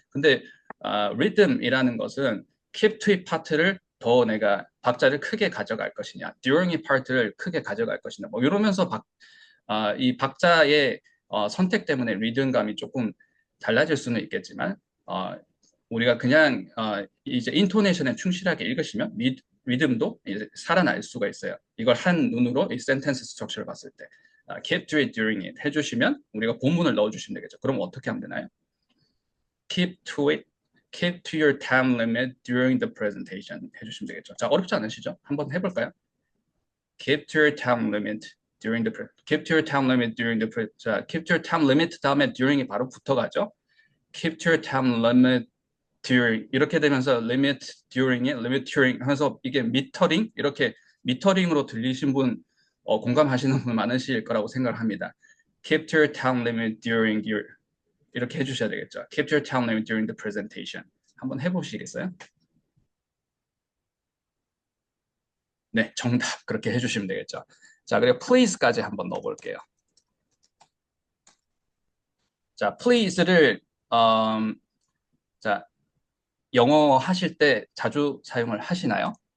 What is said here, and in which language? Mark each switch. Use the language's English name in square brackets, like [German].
[Korean] 근데 리듬이라는 것은 [English] keep to it [Korean] 파트를 더 내가 박자를 크게 가져갈 것이냐, [English] during it [Korean] 파트를 크게 가져갈 것이냐, 뭐 이러면서 이 박자의 선택 때문에 리듬감이 조금 달라질 수는 있겠지만 우리가 그냥 이제 인토네이션에 충실하게 읽으시면 리듬도 이제 살아날 수가 있어요. 이걸 한 눈으로 이 센텐스 스트럭처를 봤을 때 [English] keep to it during it [Korean] 해주시면 우리가 본문을 넣어주시면 되겠죠. 그럼 어떻게 하면 되나요? [English] keep to it, keep to your time limit during the presentation [Korean] 해주시면 되겠죠. 자, 어렵지 않으시죠? 한번 해볼까요? [English] keep to your time limit during the keep to your time limit during the 자, keep to your time limit 다음에 during이 바로 붙어가죠. keep to your time limit during [Korean] 이렇게 되면서 [English] limit during [Korean] 이 limit during 하면서 이게 미터링 이렇게 미터링으로 들리신 분 공감하시는 분 많으실 거라고 생각을 합니다. [English] keep to your time limit during your [Korean] 이렇게 해주셔야 되겠죠. [English] keep to your time limit during the presentation. [Korean] 한번 해보시겠어요? 네, 정답 그렇게 해주시면 되겠죠. 자, 그리고 please까지 한번 넣어볼게요. 자, please를 자, 영어 하실 때 자주 사용을 하시나요?